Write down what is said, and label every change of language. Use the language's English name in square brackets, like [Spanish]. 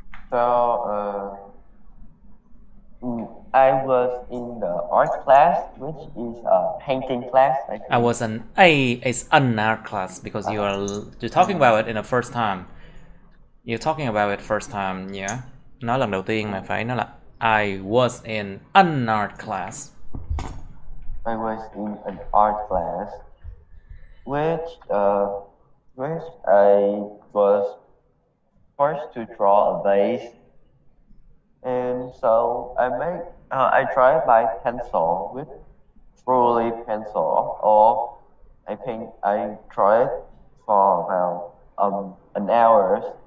[English] So I was in the art class, which is a painting class. I was it's an art class because you're talking about it in the first time. You're talking about it first time, yeah. [Vietnamese] Nói lần đầu tiên mà phải nói là [English] I was in an art class. I was in an art class, which I was forced to draw a vase, and so I tried by pencil with truly pencil, or I think I tried for about an hour.